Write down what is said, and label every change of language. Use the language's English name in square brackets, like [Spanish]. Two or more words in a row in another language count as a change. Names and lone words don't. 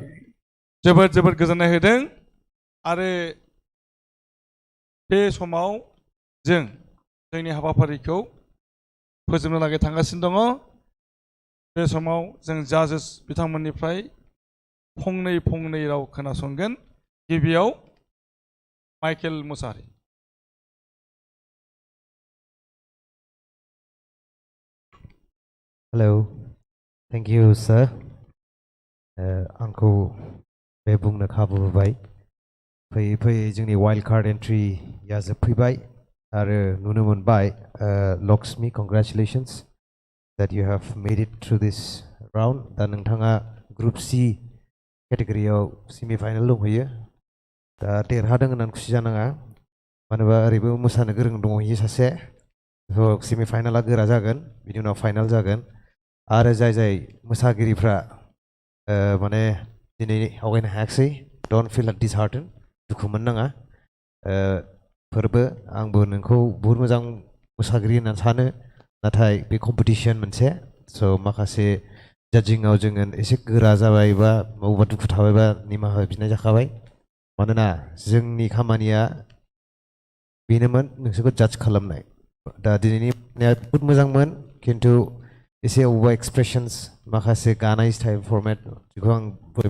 [Bodo] जोबोद गोजोननाय होदों आरो बे समाव जों जोंनि हाबाफारिखौ फोजोबनो लागै थांगासिनो दङ बे समाव जों जाजेस बिथांमोननिफ्राय फंनै राव खोनासंगोन गिबियाव माइकेल मुसाहारि [English] hello thank you sir [Bodo] आंखौ बे बुंनो खाबु होबाय फैयै जोंनि [English] wild card [Bodo] एंट्रिया जोबफैबाय आरो नुनो मोनबाय लक्ष्मी [English] congratulations that you have made it through this round [Bodo] दा नोंथाङा [English] group C [Bodo] केटेगरियाव सेमिफाइनाल दंहैयो दा देरहादों होननानै खुसि जानाङा मानोबा ओरैबो मोसानो गोरों दंहैयो सासे सेमि फाइनाला गोरा जागोन बिनि उनाव फाइनाल जागोन आरो जाय जाय मोसागिरिफ्रा माने दिनै आवगायनो हायाखिसै [English] don't feel disheartened [Bodo] दुखु मोननाङा फोरबो आंबो नोंखौ बहुत मोजां मोसागिरि होननानै सानो नाथाय बे कम्पिटिशन मोनसे स' माखासे जाजिंआव जोङो एसे गोरा जाबाय बा बबेबा दुखु थाबायबा निमाहा बिनाय जाखाबाय मानोना जोंनि खामानिया बेनोमोन नोंसोरखौ जाज खालामनाय दा दिनैनि बहुत मोजांमोन खिन्थु एसे अबेबा एक्सप्रेसन्स माखासे गानाय [English] style format [Bodo] बेखौ आं बर'